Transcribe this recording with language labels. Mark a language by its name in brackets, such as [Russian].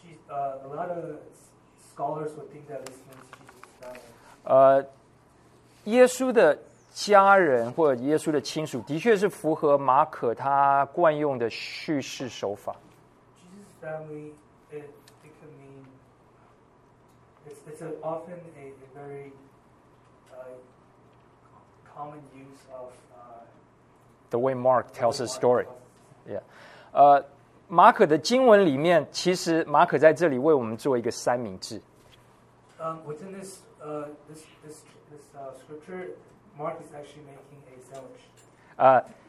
[English] A lot of scholars would think that this means Jesus' family. [Chinese] 耶稣的家人或者耶稣的亲属的确是符合马可他惯用的叙事手法。 [English] Jesus' family, it could mean it's often a very common use of the way Mark tells his story. Yeah. [Chinese] 马可的经文里面，其实马可在这里为我们做一个三明治。 [English] Within this scripture, Mark is actually making a sandwich.